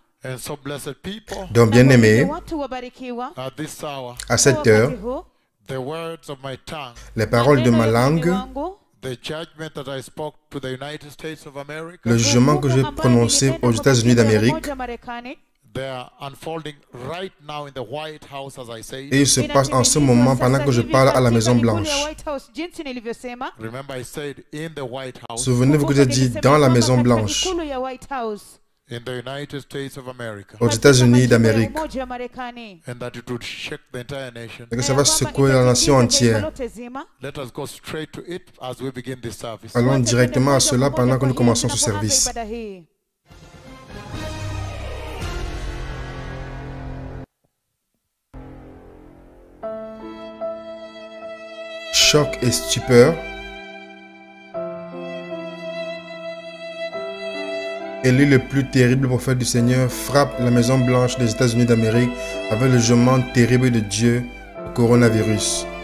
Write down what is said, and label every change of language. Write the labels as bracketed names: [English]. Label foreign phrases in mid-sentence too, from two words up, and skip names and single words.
[English] And so, blessed people, [French] Donc, bien-aimés, [Swahili] watu wabarikiwa, [English] at this hour, [French] à cette [Swahili] wakati [French] heure, [Swahili] huu, [English] the words of my tongue, [French] les paroles de [Swahili] maneno [French] ma [Swahili] ya ulimi [French] langue, [Swahili] wangu, [English] the judgment that I spoke to the United States of America, [French] le jugement que j'ai [Swahili] hukumu ambayo [French] prononcé [Swahili] nilinena [French] aux [Swahili] kwa [French] États-Unis [Swahili] taifa la [French] d'Amérique, [Swahili] Umoja wa Marekani, [English] they are unfolding right now in the White House, as I said. [French] et il se passe en ce moment pendant que je parle à la Maison Blanche. [Swahili] jinsi nilivyosema. [English] Remember, I said in the White House, [French] Souvenez-vous que j'ai dit dans la Maison Blanche, [Swahili] Ikulu ya White House, [English] in the United States of America, [French] aux États-Unis d'Amérique, [Swahili] Umoja wa Marekani, [English] and that it would shake the entire nation. [French] et que ça va secouer la nation entière. [Swahili] lote zima. [English] Let us go straight to it as we begin this service. [French] Allons directement à cela pendant que nous commençons ce service. [Swahili] Ibada hii. [French] Choc et stupeur. Élie, le plus terrible prophète du Seigneur, frappe la Maison Blanche des États-Unis d'Amérique avec le jugement terrible de Dieu, le coronavirus.